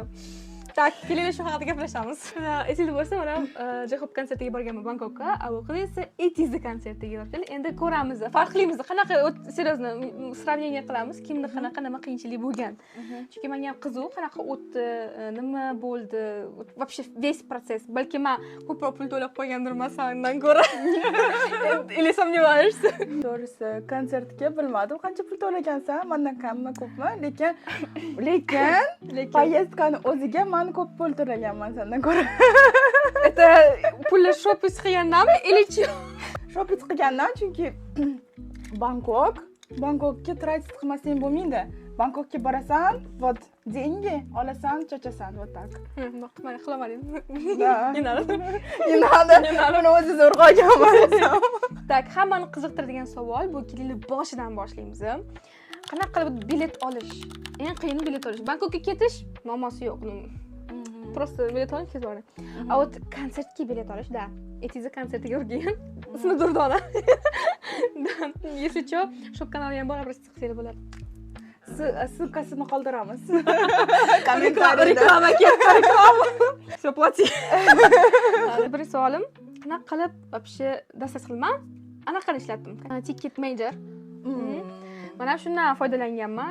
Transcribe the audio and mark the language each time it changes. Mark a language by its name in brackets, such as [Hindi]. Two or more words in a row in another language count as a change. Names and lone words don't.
[Uzbek] Tak, kelinglar shu haqida gaplashamiz. Esingizda bo'lsa, mana J-Hop konsertiga borganman Bangkokka. Bu qiz esa Etiz konsertiga bordi. Endi ko'ramiz, farqlimiz. Qanaqa seriously сравнение qilamiz, kimda qanaqa nima qiyinchilik bo'lgan. Chunki menga ham qiziq, qanaqa o'tdi, nima bo'ldi, [Russian] вообще весь процесс. [Uzbek] Balki men ko'proq pul to'lab qo'ygandirman sendan ko'ra. [Russian] Или сомневаешься? [Uzbek] To'g'risi, konsertga bilmadim qancha pul to'lagansan, mendan kammi, ko'pmi, lekin poyezdkani o'ziga men ko'p pul to'laganman sendan ko'ra. Это pullar shopping qilgandanmi, или Shopping qilgandan, chunki Bangkokga transit qilmasang bo'lmaydi. Bangkokga borasan, [Russian] вот деньги [Uzbek] olasan, chochasan, [Russian] вот так. [Uzbek] Mana qilamadim. [Russian] Да. Не надо. [Uzbek] Uni o'zi zo'rg'a olganman. Tak, hammani qiziqtiradigan savol bu kelinglar boshidan boshlaymiz. Qanaqa qilib bilet olish? Eng qiyin bilet olish. Bangkokka ketish muammosi yo'q. Просто bilet olib ketib boring. [Russian] A вот [Uzbek] konsertga bilet olish, da. Etiz konsertiga borgan. Ismi Durdona. [Russian] Если что, [Uzbek] shop kanali ham bor, просто qilsanglar bo'ladi. Ссылкасini qoldiramiz. Reklama ketdi, reklama. [Russian] Всё, плати. [Uzbek] Bir savolim, qanaqa qilib вообще dastas qilman? Anaqani ishlatdim. Ticket Major. Mana shundan foydalanganman.